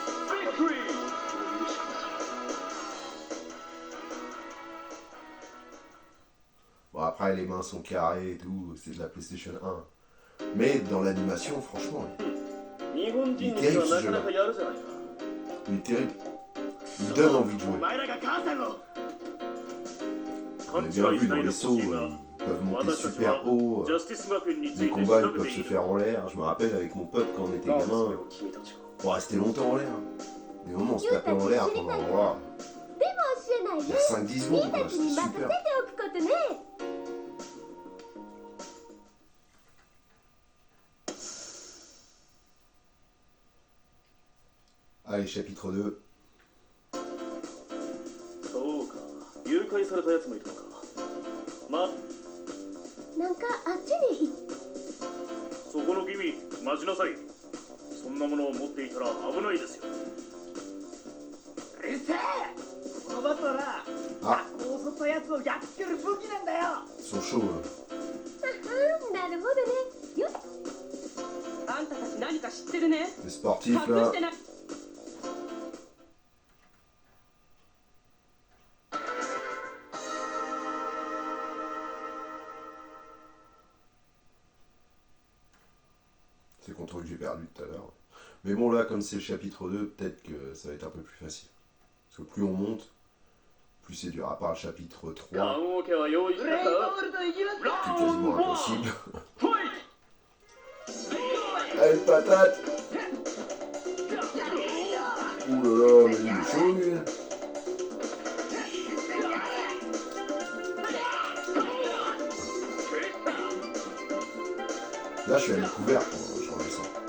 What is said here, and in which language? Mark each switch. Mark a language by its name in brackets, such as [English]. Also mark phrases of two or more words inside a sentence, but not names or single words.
[French] Bon, après, les mains sont carrées et tout. C'est de la PlayStation 1. Mais dans l'animation, franchement... Il est terrible ce jeu-là. Il est terrible. Il donne envie de jouer. [Japanese] お前らが母さんを [French] On a bien vu dans les sauts, ils peuvent monter super haut. [Japanese] ジャスティス学園につい [French] Les [Japanese] て [French] combats, [Japanese] 調 [French] ils [Japanese] べ [French] peuvent [Japanese] てい [French] se [Japanese] る [French] faire en l'air. Je me rappelle avec mon pote quand on était [Japanese] なぜそ [French] gamin, [Japanese] れを君たちが [French] on restait longtemps en l'air. Des moments, on se tapait en l'air pendant wow, [Japanese] でも教えないで [French] 5-10 secondes, [Japanese] 君 [French] quoi. [Japanese] たちに [French] C'était [Japanese] 任せて [French] super. [Japanese] おくことね [French] Allez, chapitre 2. [Japanese] そうか誘拐されたやつもいるのかまなんかあっちに行っそこの君待ちなさいそんなものを持っていたら危ないですようるせえこのバットはなあ学校を襲ったやつをやっつける武器なんだよ [French] Ils sont chauds. [Japanese] なるほどねよっあんたたち何か知ってるね [French] Les sportifs, [Japanese] 隠 [French] là. [Japanese] してない [French] C'est contre eux que j'ai perdu tout à l'heure. Mais bon, là, comme c'est le chapitre 2, peut-être que ça va être un peu plus facile. Parce que plus on monte, plus c'est dur. À part le chapitre 3, [Japanese] 棺桶は用意したブレインボかールと行きますか [French] qui est quasiment impossible. [Japanese] ほい [French] Allez, patate! Ouh là là, mais il est chaud, lui! Là, je suis à découvert quand je redescends.